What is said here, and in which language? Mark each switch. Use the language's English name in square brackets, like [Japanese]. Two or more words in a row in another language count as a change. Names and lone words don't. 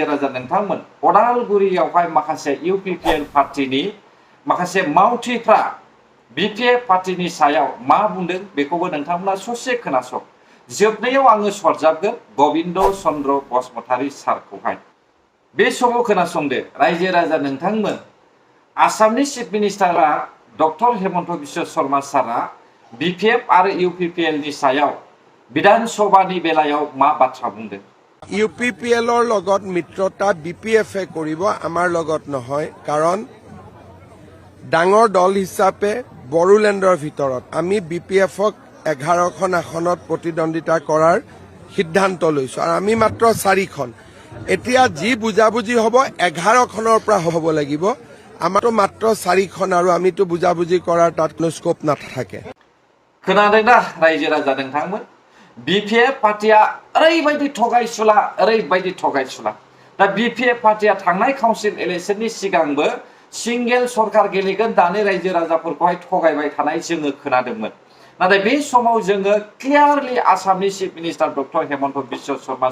[Bodo] राजा नोंथांमोन अदालगुरियावहाय माखासे इउपिपिएल पार्टीनि माखासे मावथिफ्रा बिपिएफ पार्टीनि सायाव मा बुंदों बेखौबो नोंथांमोना ससे खोनासं जोबनायाव आङो सरजाबगोन गबिन्द चन्द्र बसुमतारी सारखौहाय बे समाव खोनासंदो रायजो राजा नोंथांमोन आसामनि [English] chief minister [Bodo] डक्टर हेमन्त बिश्व शर्मा सारा बिपिएफ आरो इउपिपिएल नि सायाव विधान सभानि बेलायाव मा बाथ्रा बुंदों [Assamese] ইউপিপিএলৰ লগত মিত্ৰতা বিপিএফে কৰিব আমাৰ লগত নহয় কাৰণ ডাঙৰ দল হিচাপে বড়োলেণ্ডৰ ভিতৰত আমি বিপিএফক 11খন আসনত প্ৰতিদ্বন্দ্বিতা কৰাৰ সিদ্ধান্ত লৈছো আৰু আমি মাত্ৰ 4খন এতিয়া যি বুজাবুজি হ'ব 11খনৰ পৰা হ'ব লাগিব আমাৰতো মাত্ৰ 4খন আৰু আমিতো বুজাবুজি কৰাৰ তাত কোনো স্কোপ নাথাকে [Bodo] खोनादोंना रायजो राजा नोंथांमोन बिपिएफ पार्टीया ओरैबायदि थगायसुला दा बिपिएफ पार्टीया थांनाय [English] council election [Bodo] सिगांबो सिंगेल सरकार गेलेगोन दानि रायजो राजाफोरखौहाय थगायबाय थानाय जोङो खोनादोंमोन नाथाय बे समाव जोङो क्लियारलि आसामनि [English] chief minister [Bodo] डक्टर हेमन्त बिश्व शर्मा